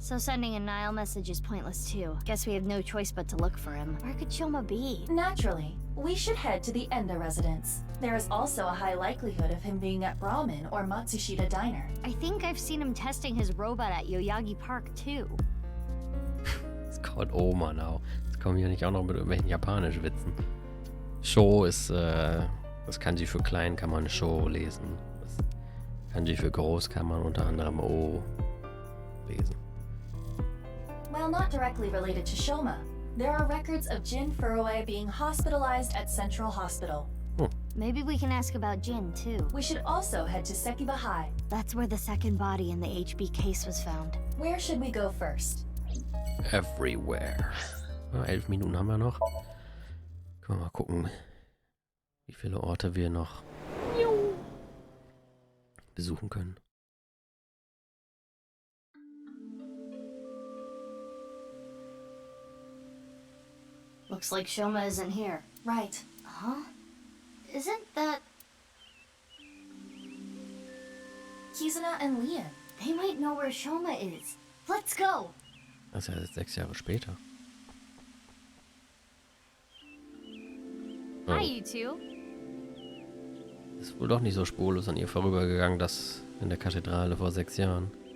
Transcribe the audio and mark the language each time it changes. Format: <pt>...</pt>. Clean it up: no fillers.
<en>So sending a Nile message is pointless too. Guess we have no choice but to look for him. Where could Shoma be? Naturally, we should head to the Enda residence. There is also a high likelihood of him being at Brahmin or Matsushita Diner. I think I've seen him testing his robot at Yoyagi Park too. It's called Oma now.</en> <de>Jetzt kommen hier nicht auch noch mit irgendwelchen japanischen Witzen. Show ist, das Kanji für klein kann man Show lesen. Das Kanji für groß kann man unter anderem O lesen.</de> <en>While not directly related to Shoma, there are records of Jin Furue being hospitalized at Central Hospital. Maybe we can ask about Jin too. We should also head to Sekiba High. That's where the second body in the HB case was found. Where should we go first?</en> <de>Everywhere. 11 Minuten haben wir noch. Können wir mal gucken, wie viele Orte wir noch besuchen können.</de> <en>Looks like Shoma isn't here. Right. Huh? Isn't that... Kizuna and Lian. They might know where Shoma is. Let's go!</en> <de>Das ist ja jetzt 6 Jahre später.</de> <en>Oh. Hi, you two.</en> <de>Ist wohl doch nicht so spurlos an ihr vorübergegangen, das in der Kathedrale vor 6 Jahren.</de>